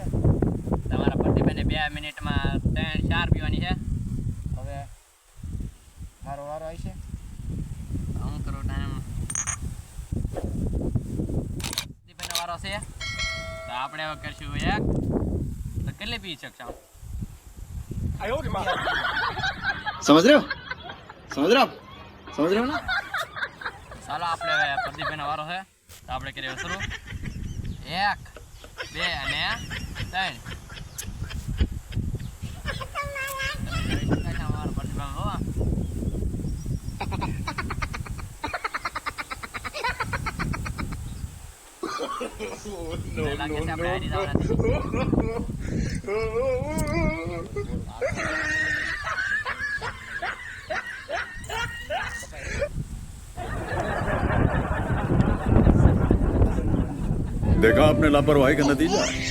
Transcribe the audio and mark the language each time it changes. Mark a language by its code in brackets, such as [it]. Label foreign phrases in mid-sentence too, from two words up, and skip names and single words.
[gu] તમારા પ્રદીપભાઈને 2 મિનિટમાં 3-4 પીવાની છે. હવે મારો વારો આવી છે. હું કરું ટાઈમ. પ્રદીપભાઈનો વારો છે તો આપણે હવે કરશું એક. તો કેટલી પી શકશો? [hi] आयो रे मां. समझ रहे हो ना. [gu] ચાલો આપણે હવે પ્રદીપભાઈનો વારો છે તો આપણે કરીએ શરૂ. 1 2 અને 3. અમારો પ્રદીપભાઈ હો લાગે છે આપણે હારી જવાના [hi] देखा आपने लापरवाही का नतीजा.